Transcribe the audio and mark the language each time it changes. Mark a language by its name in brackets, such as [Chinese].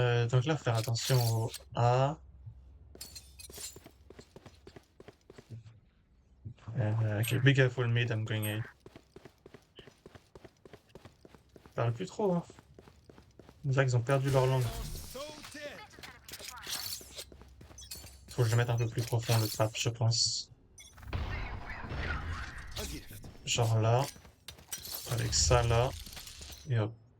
[French] Donc là, faire attention au A. [English] Ok, be careful mid, I'm going A. [French] Parle plus trop, hein. On dirait qu'ils ont perdu leur langue. [English] So dead. [French] Faut que je le mette un peu plus profond le trap, je pense. [English] A gift. [French] Genre là. Avec ça là. Et hop.